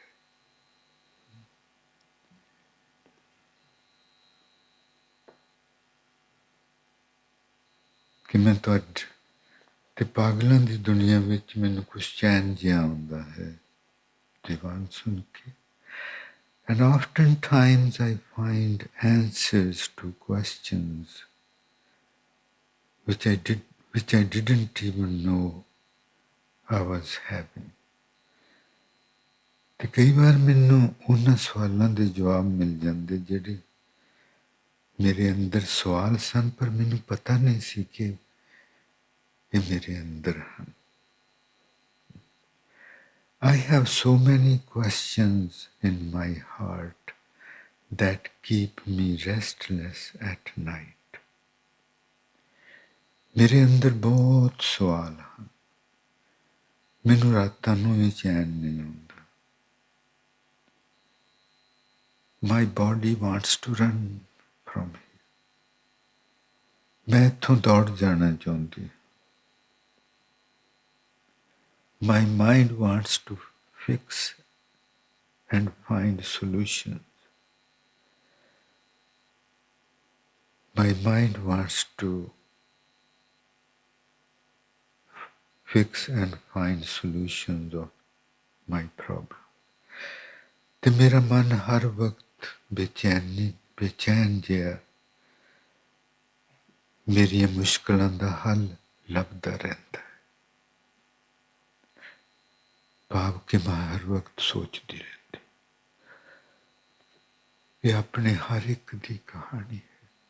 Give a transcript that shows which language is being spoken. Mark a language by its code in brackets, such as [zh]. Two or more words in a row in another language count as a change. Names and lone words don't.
[pa] ਕਿ ਮੈਂ ਤੁਹਾਡੇ ਤੇ ਪਾਗਲਾਂ ਦੀ ਦੁਨੀਆ ਵਿੱਚ ਮੈਨੂੰ ਕੁਛ ਚੈਨ ਜਿਹਾ ਆਉਂਦਾ ਹੈ ਦੀਵਾਨ ਸੁਣ ਕੇ। [en] And oftentimes I find answers to questions which I didn't even know I was having. [pa] ਤੇ ਕਈ ਵਾਰ ਮੈਨੂੰ ਉਹਨਾਂ ਸਵਾਲਾਂ ਦੇ ਜਵਾਬ ਮਿਲ ਜਾਂਦੇ ਜਿਹੜੇ ਮੇਰੇ ਅੰਦਰ ਸਵਾਲ ਸਨ, ਪਰ ਮੈਨੂੰ ਪਤਾ ਨਹੀਂ ਸੀ ਕਿ ਇਹ ਮੇਰੇ ਅੰਦਰ ਹਨ। [en] I have so many questions in my heart that keep me restless at night. [pa] ਮੇਰੇ ਅੰਦਰ ਬਹੁਤ ਸਵਾਲ ਹਨ, ਮੈਨੂੰ ਰਾਤਾਂ ਨੂੰ ਵੀ ਚੈਨ ਨਹੀਂ ਆਉਂਦਾ। [en] My body wants to run from here. [pa] ਮੈਂ ਇੱਥੋਂ ਦੌੜ ਜਾਣਾ ਚਾਹੁੰਦੀ। [en] My mind wants to fix and find solutions. My mind wants to fix and find solutions of my problem. [pa] ਤੇ ਮੇਰਾ ਮਨ ਹਰ ਵਕਤ ਬੇਚੈਨ ਜਿਹਾ ਮੇਰੀਆਂ ਮੁਸ਼ਕਲਾਂ ਦਾ ਹੱਲ ਲੱਭਦਾ ਰਹਿੰਦਾ ਹੈ। ਭਾਵ ਕਿ ਮੈਂ ਹਰ ਵਕਤ ਸੋਚਦੀ ਰਹਿੰਦੀ ਇਹ ਆਪਣੇ ਹਰ ਇੱਕ ਦੀ ਕਹਾਣੀ ਹੈ।